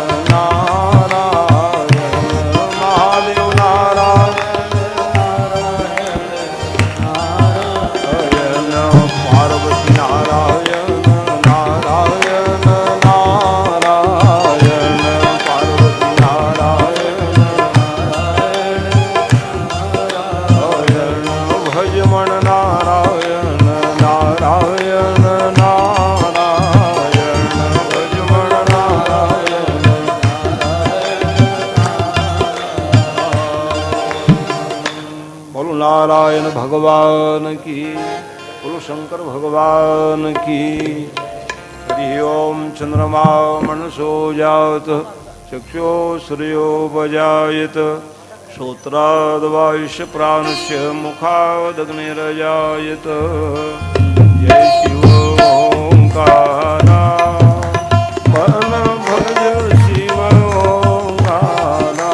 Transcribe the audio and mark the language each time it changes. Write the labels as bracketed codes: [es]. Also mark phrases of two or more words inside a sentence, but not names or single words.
[hi] नारायण, महादेव नारायण नारायण, पार्वती नारायण नारायण नारायण, पार्वती नारायण नारायण, भजमन नारायण नारायण नारायण, भजमन नारायण नारायण। बोलो नारायण भगवान की। बोलो शंकर भगवान की। हरि ओम। [sa] चंद्रमा मनसो जात चक्षो सूर्यो बजायत श्रोत्राद्वायुष्य प्राणस्य मुखादग्निरजायत। [hi] जय शिव ओंकारा मन भज शिव ओंकारा।